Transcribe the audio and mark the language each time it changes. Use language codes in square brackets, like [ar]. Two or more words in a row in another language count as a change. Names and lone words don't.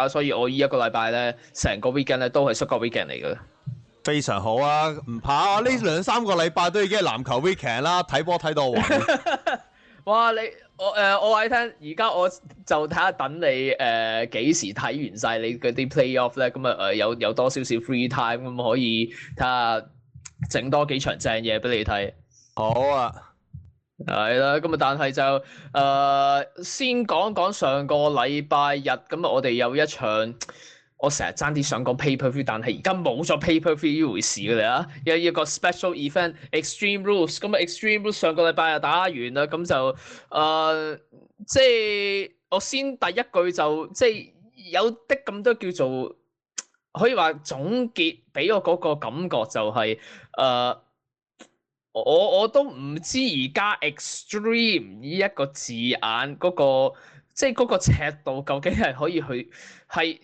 [yue] 所以我呢一個禮拜咧，成個 weekend 咧都係摔角 weekend 嚟嘅。非常好啊，唔怕啊！呢2-3個禮拜都已經係籃球 weekend 啦，睇波睇到我暈。哇！我話你聽，而家我就睇下等你幾時睇完晒你嗰啲 playoff 咧，咁啊有多少少 [en] free time， [yue] 咁可以睇下整多幾場正嘢俾你睇。好啊，係啦，咁啊但係就先講講上個禮拜日，咁啊我哋有一場。我成日爭啲想講 pay-per-view，但係而家冇咗 pay-per-view 呢回事嘅啦。有一個 [en] special event [yue] Extreme Rules，咁啊 Extreme Rules 上個禮拜就打完啦，咁就即係我先第一句就即係有啲咁多叫做可以話總結俾我嗰個感覺就係我都唔知而家 extreme 呢一個字眼嗰個即係嗰個尺度究竟係可以去係。